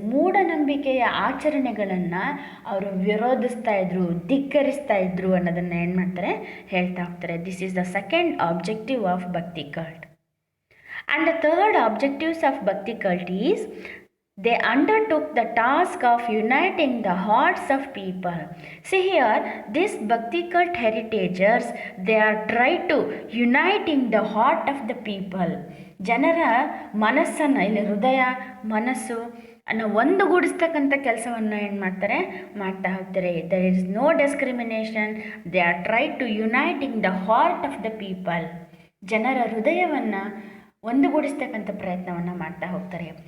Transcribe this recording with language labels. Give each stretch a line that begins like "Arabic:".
Kannada: ಮೂಢನಂಬಿಕೆಯ ಆಚರಣೆಗಳನ್ನು ಅವರು ವಿರೋಧಿಸ್ತಾ ಇದ್ರು, ಧಿಕ್ಕರಿಸ್ತಾ ಇದ್ರು ಅನ್ನೋದನ್ನು ಏನು ಮಾಡ್ತಾರೆ, ಹೇಳ್ತಾ ಹೋಗ್ತಾರೆ.
English: This is the second objective of Bhakti cult. And the third objectives of Bhakti cult is They undertook the task of uniting the hearts of people. See here, these Bhakti cult heritages, they are trying to uniting the heart of the people.
Kannada: ಜನರ ಮನಸ್ಸನ್ನು, ಇಲ್ಲಿ ಹೃದಯ ಮನಸ್ಸು ಅನ್ನೋ ಒಂದುಗೂಡಿಸ್ತಕ್ಕಂಥ ಕೆಲಸವನ್ನು ಏನು ಮಾಡ್ತಾರೆ, ಮಾಡ್ತಾ ಹೋಗ್ತಾರೆ.
English: There is no discrimination, they are try to uniting the heart of the people.
Kannada: ಜನರ ಹೃದಯವನ್ನು ಒಂದುಗೂಡಿಸ್ತಕ್ಕಂಥ ಪ್ರಯತ್ನವನ್ನು ಮಾಡ್ತಾ ಹೋಗ್ತಾರೆ.